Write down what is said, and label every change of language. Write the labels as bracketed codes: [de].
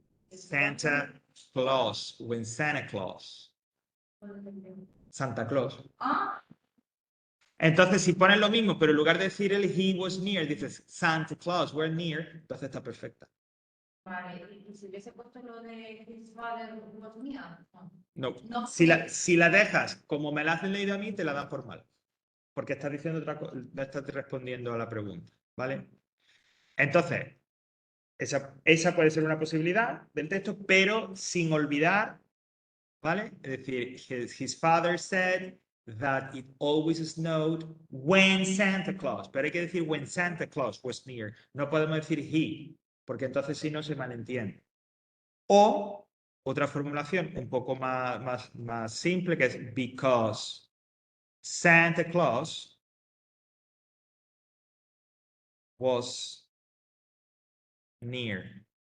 [en] Santa Claus, when Santa Claus. Santa Claus. [es] Entonces, si pones lo mismo, pero en lugar de decir el [en] he was near, [es] dices [en] Santa Claus, we're near, [es] entonces está perfecta. Vale, y si hubiese puesto lo de [en] his father was near. [es] No. No. Si la dejas como me la has leído a mí, te la dan por mal. Porque estás diciendo otra cosa, no estás respondiendo a la pregunta. ¿Vale? Entonces, esa puede ser una posibilidad del texto, pero sin olvidar, ¿vale? Es decir, [en] his father said that it always snowed when Santa Claus. [es] Pero hay que decir [en] when Santa Claus was near. [es] No podemos decir he, porque entonces si no se malentiende. O otra formulación un poco más simple, que es [en] because Santa Claus was near.